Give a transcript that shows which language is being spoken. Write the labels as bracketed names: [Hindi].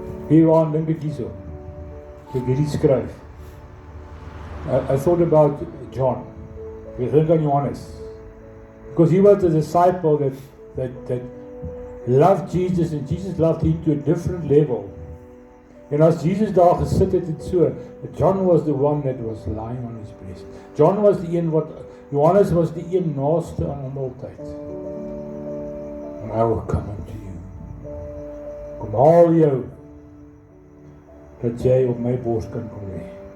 [Afrikaans] Hieraan dink ek hierso. Ek hierdie skryf. [English] I thought about John. [Afrikaans] Ek dink aan Johannes. [English] Because he was a disciple that loved Jesus, and Jesus loved him to a different level. [Afrikaans] En as Jesus daar gesit het en so, [English] John was the one that was lying on his breast. [Afrikaans] John was die een wat, Johannes was die een naaste aan hom altyd. [English] And I will come unto you. [Afrikaans] Kom haal jou, dat jy op my bors kan kom lê.